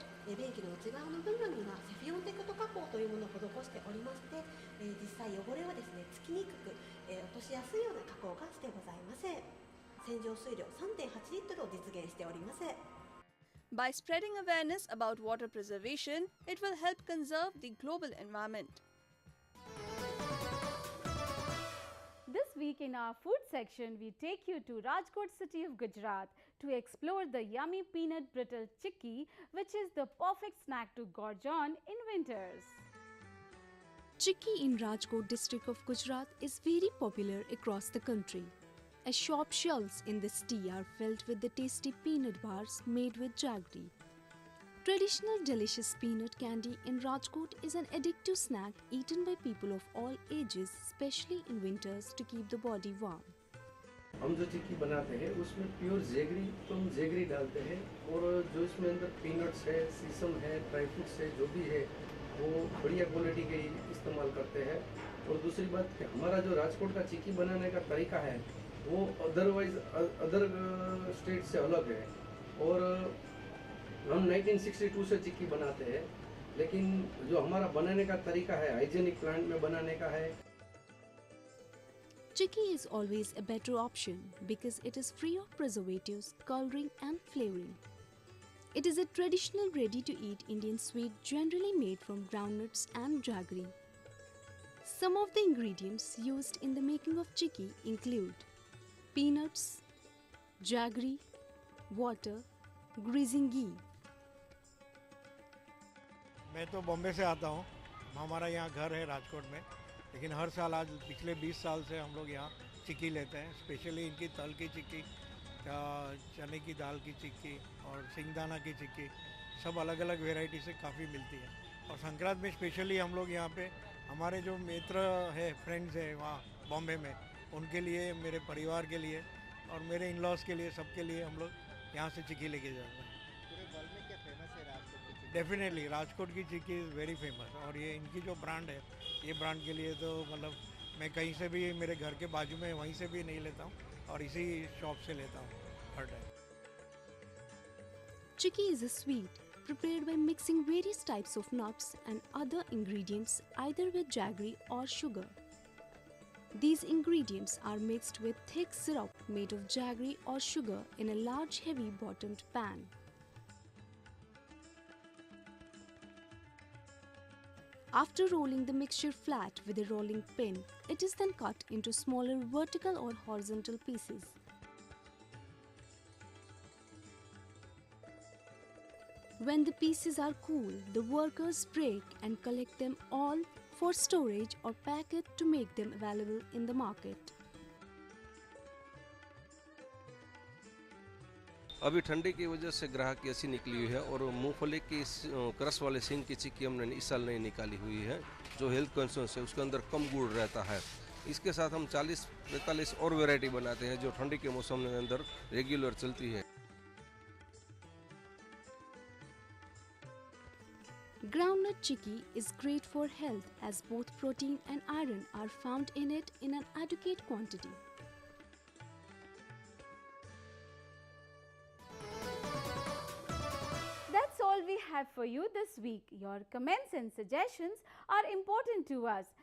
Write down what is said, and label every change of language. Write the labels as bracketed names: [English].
[Japanese] 便器の内側の部分にはセフィオンテクト加工というものを施しておりまして、実際汚れはですねつきにくく、落としやすいような加工がしてございます。洗浄水量 3.8 リットルを実現しております。 [English] By spreading awareness about water preservation, it will help conserve the global environment. This week in our food section, we take you to Rajkot city of Gujarat to explore the yummy peanut brittle chikki, which is the perfect snack to gorge on in winters. Chikki in Rajkot district of Gujarat is very popular across the country. As shop shelves in the city are filled with the tasty peanut bars made with jaggery. Traditional delicious peanut candy in Rajkot is an addictive snack eaten by people of all ages, especially in winters to keep the body warm. [Hindi] हम जो चिक्की बनाते हैं उसमें pure jaggery तो हम jaggery डालते हैं और जो इसमें अंदर पीनट्स है, सीसम है, ड्राई फ्रूट्स है, जो भी है वो बढ़िया क्वालिटी के इस्तेमाल करते हैं। और दूसरी बात कि हमारा जो राजकोट का चिक्की बनाने का तरीका है वो अदर स्टेट से अलग है। और हम 1962 से चिक्की बनाते हैं, लेकिन जो हमारा बनाने का तरीका है हाइजेनिक प्लांट में बनाने का है। [English] Chikki is always a better option because it is free of preservatives, coloring and flavoring. It is a traditional ready-to-eat Indian sweet generally made from groundnuts and jaggery. Some of the ingredients used in the making of chikki include peanuts, jaggery, water, greasing ghee. [Hindi] मैं तो बॉम्बे से आता हूँ। हमारा यहाँ घर है राजकोट में, लेकिन हर साल आज पिछले 20 साल से हम लोग यहाँ चिक्की लेते हैं। स्पेशली इनकी तल की चिक्की, चने की दाल की चिक्की और सिंगदाना की चिक्की, सब अलग अलग वैरायटी से काफ़ी मिलती है। और संक्रांत में स्पेशली हम लोग यहाँ पे हमारे जो मित्र है, फ्रेंड्स है वहाँ बॉम्बे में, उनके लिए, मेरे परिवार के लिए और मेरे इन-लॉज के लिए, सबके लिए हम लोग यहाँ से चिक्की लेके जाते हैं। डेफिनेटली राजकोट की चिक्की [English] Is very famous. [Hindi] और ये इनकी जो ब्रांड है, ये ब्रांड के लिए तो मतलब मैं कहीं से भी, मेरे घर के बाजू में वहीं से भी नहीं लेता हूँ और इसी शॉप से लेता हूँ हर time. [English] Chikki is a sweet prepared by mixing various types of nuts and other ingredients either with jaggery or sugar. These ingredients are mixed with thick syrup made of jaggery or sugar in a large heavy bottomed pan. After rolling the mixture flat with a rolling pin, it is then cut into smaller vertical or horizontal pieces. When the pieces are cool, the workers break and collect them all for storage or pack it to make them available in the market. [Hindi] अभी ठंडी की वजह से ग्राहक की ऐसी निकली हुई है और मूंगफली की क्रश वाले सिंग की चिक्की हमने इस साल नहीं निकाली हुई है, जो हेल्थ कॉन्शियस है उसके अंदर कम गुड़ रहता है। इसके साथ हम 40-45 और वैरायटी बनाते हैं जो ठंडी के मौसम में अंदर रेगुलर चलती है। [English] Groundnut chicky is great for health as both protein and iron are found in it in an adequate quantity. That's all we have for you this week. Your comments and suggestions are important to us.